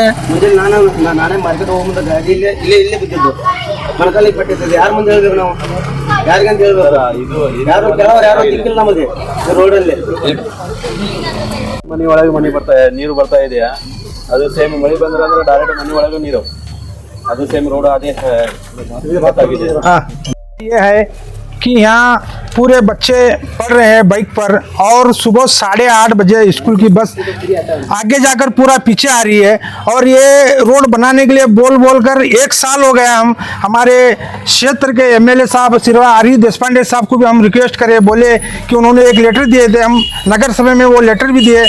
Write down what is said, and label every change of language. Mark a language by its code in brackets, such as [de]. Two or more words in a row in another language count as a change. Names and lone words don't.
[kn] ನಾನೇ ಮಾರ್ಕೆಟ್ ಹೋಗ್ಬಂದ ಗಾಡಿ ಇಲ್ಲೇ ಬಿದ್ದಿದ್ದು ಮಣಕಾಲಿಗೆ ಪಟ್ಟಿರ್ತದೆ. ಯಾರ ಮುಂದೆ ಹೇಳ್ಬೇಕು ನಾವು, ಯಾರಿಗಂತ ಹೇಳ್ಬೇಕು? ಯಾರು ತಿಕ್ಕಿಲ್ಲ ನಮಗೆ ರೋಡಲ್ಲಿ. ಮನೆ ಒಳಗೆ ನೀರು ಬರ್ತಾ ಇದೆಯಾ, ಅದು ಸೇಮ್ ಮಳೆ ಬಂದ್ರೆ ಅಂದ್ರೆ ಡೈರೆಕ್ಟ್ ಮನೆ ಒಳಗೆ ನೀರು, ಅದು ಸೇಮ್ ರೋಡ್ ಅದೇ [hi] ये है कि यहाँ पूरे बच्चे पढ़ रहे हैं बाइक पर और सुबह 8:30 बजे स्कूल की बस आगे जाकर पूरा पीछे आ रही है। और ये रोड बनाने के लिए बोल कर 1 साल हो गया। हम हमारे क्षेत्र के MLA साहब श्री आर देशपांडे साहब को भी हम रिक्वेस्ट करे, बोले कि उन्होंने एक लेटर दिए थे, हम नगर सभा में वो लेटर भी दिए।